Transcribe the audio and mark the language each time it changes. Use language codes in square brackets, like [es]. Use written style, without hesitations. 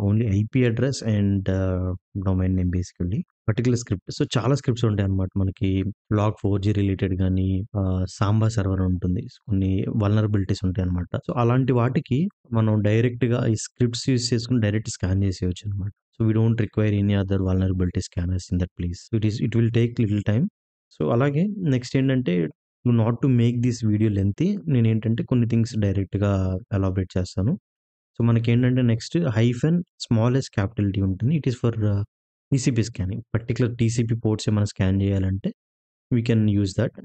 [en] Only IP address and domain name basically. Particular script. [te] So చాలా scripts ఉంటాయన్నమాట మనకి. Log4j related గానీ, Samba server ఉంటుంది. కొన్ని వల్నరబిలిటీస్ ఉంటాయన్నమాట. సో అలాంటి వాటికి మనం డైరెక్ట్‌గా ఈ స్క్రిప్ట్స్ యూజ్ చేసుకొని direct scan చేసేయొచ్చన్నమాట. [en] So we don't require any other vulnerability scanners in that place. It will take little time. [te] So అలాగే నెక్స్ట్ ఏంటంటే [en] not to make this video lengthy [te] నేనేంటంటే కొన్ని థింగ్స్ డైరెక్ట్‌గా ఎలాబరేట్ చేస్తాను. సో మనకేంటంటే next hyphen small yes capital T ఉంటుంది. [en] It is for TCP scanning. [te] Particular TCP ports ఏమైనా scan చేయాలంటే [en] We can use that.